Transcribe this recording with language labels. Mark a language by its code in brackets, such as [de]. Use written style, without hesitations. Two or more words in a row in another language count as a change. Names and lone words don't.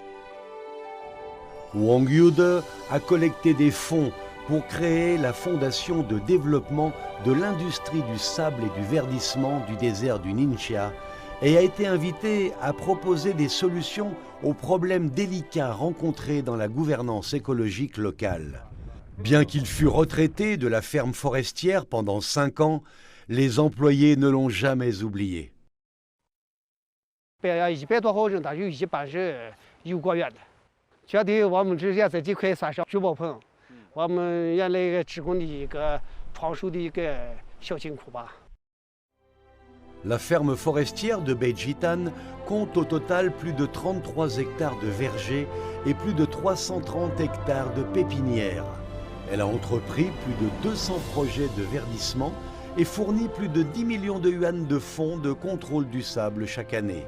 [fr] Wang Yude a collecté des fonds pour créer la fondation de développement de l'industrie du sable et du verdissement du désert du Ningxia et a été invité à proposer des solutions aux problèmes délicats rencontrés dans la gouvernance écologique locale. Bien qu'il fût retraité de la ferme forestière pendant 5 ans, les employés ne l'ont jamais oublié. [zh] 100 多号人，他有一半是有果园的。绝对我们这现在这块算是聚宝盆，我们原来一个职工的一个创收的一个小金库吧。 [fr] La ferme forestière de Beijitan compte au total plus de 33 hectares de vergers et plus de 330 hectares de pépinières. Elle a entrepris plus de 200 projets de verdissement et fournit plus de 10 millions de yuan de fonds de contrôle du sable chaque année.